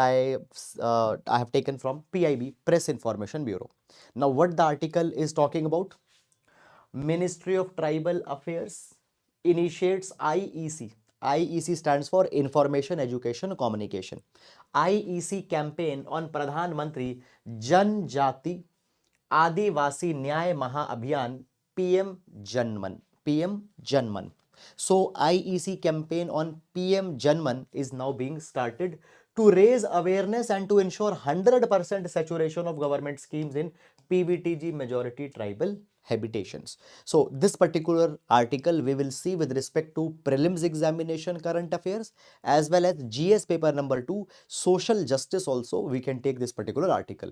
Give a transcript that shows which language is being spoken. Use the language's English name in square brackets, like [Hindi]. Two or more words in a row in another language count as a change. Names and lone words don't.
[English] I have taken from PIB, Press Information Bureau. Now what the article is talking about? Ministry of Tribal Affairs initiates IEC. IEC stands for Information Education Communication. IEC campaign on Pradhan Mantri Janjati Adivasi Nyay Maha Abhiyan PM Janman. PM Janman. So IEC campaign on PM Janman is now being started to raise awareness and to ensure 100% saturation of government schemes in PVTG majority tribal habitations. So this particular article we will see with respect to prelims examination current affairs as well as GS paper number 2 social justice also we can take this particular article.